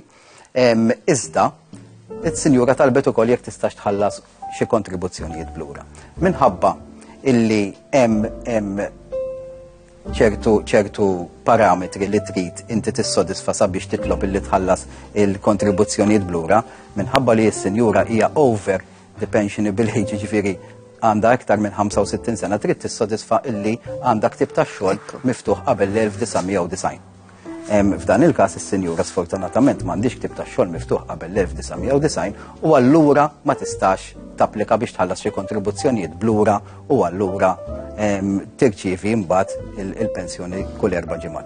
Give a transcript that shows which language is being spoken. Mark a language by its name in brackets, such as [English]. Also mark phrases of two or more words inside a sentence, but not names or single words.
[Maltese] Iżda, il-sinjura talbet ukoll jekk tistax tħallas xi kontribuzzjonijiet blura. Minħabba illi hemm ċertu parametri li trid inti tissodisfa sabiex titlob illi tħallas il-kontribuzzjonijiet blura, minħabba li s-sinjura hija [English] over the pensionable age, [Maltese] ġifieri għandha aktar minn 65 sena trid tissodisfa illi għandha ktib tax-xogħol miftuħ qabel l-1990. F'dan il-każ is-sinjura sfortunatament m'għandix ktib tax-xogħol miftuħ qabel l-1990 u allura ma tistax tapplika biex tħallas xi kontribuzzjonijiet blura u allura tirċievi mbagħad il-pensjoni kull 4 ġimgħat.